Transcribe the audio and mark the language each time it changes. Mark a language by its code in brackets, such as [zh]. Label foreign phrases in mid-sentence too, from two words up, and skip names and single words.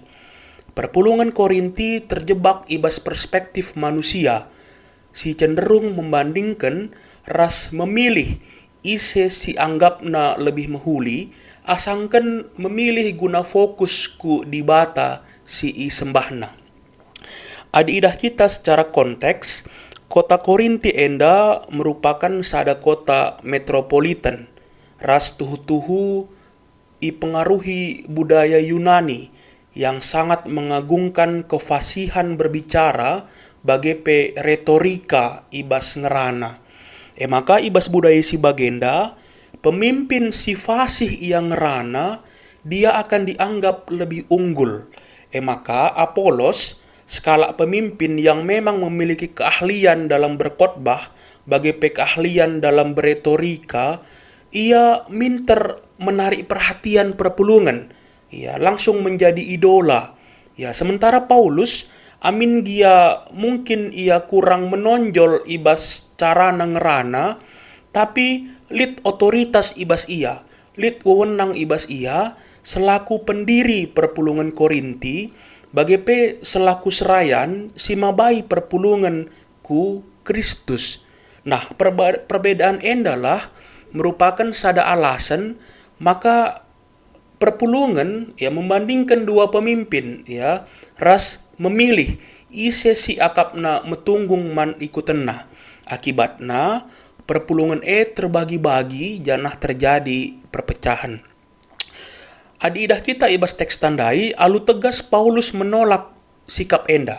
[btx] Perpulungan Korinti terjebak ibas perspektif manusia, si [id] cenderung membandingkan [btx] ras memilih ise si anggapna lebih mehuli asangken memilih guna fokus ku di bata si i sembahna. Adi idah kita secara konteks, kota Korinti enda merupakan sada [id] kota metropolitan. [btx] Ras tuhu-tuhu ipengaruhi [id] budaya Yunani yang sangat mengagungkan kefasihan berbicara [btx] bagai pe retorika ibas ngerana. [id] Maka ibas budaya si bagenda, pemimpin si fasih yang ngerana, dia akan dianggap lebih unggul. Maka Apolos, skala pemimpin yang memang memiliki keahlian dalam berkhotbah, bagai keahlian dalam beretorika, ia minter menarik perhatian perpulungan. Ya, langsung menjadi idola. [btx] Ya, sementara Paulus, amin dia mungkin ia [id] kurang menonjol [btx] ibas cara nengerana, tapi lid otoritas ibas ia, lid wewenang ibas ia, [id] selaku pendiri perpulungan Korinti, [btx] bagai pe selaku serayan si mabai perpulungan ku Kristus. Nah, perbedaan endalah merupakan sada alasan maka perpulungan ya [id] membandingkan dua pemimpin [btx] ya ras memilih ise si akapna metunggung man ikutena. Akibatna perpulungan terbagi-bagi janah [id] terjadi perpecahan. [btx] Adi idah kita ibas teks tandai, alu tegas Paulus [id] menolak sikap [btx] enda.